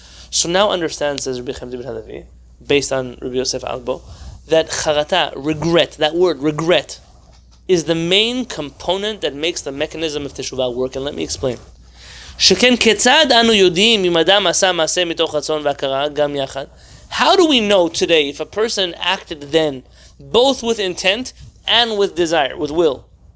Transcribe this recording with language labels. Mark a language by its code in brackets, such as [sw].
[en] So now understand, says Rabbi Chaim Halevy, based on Rabbi Yosef Albo, that charata, regret, that word, regret, is the main component that makes the mechanism of Teshuvah work. And let me explain. [he] שכן כיצד אנו יודעים אם אדם עשה מעשה מתוך רצון והכרה גם יחד? [en] How do we know today if a person acted then both with intent and with desire, with will?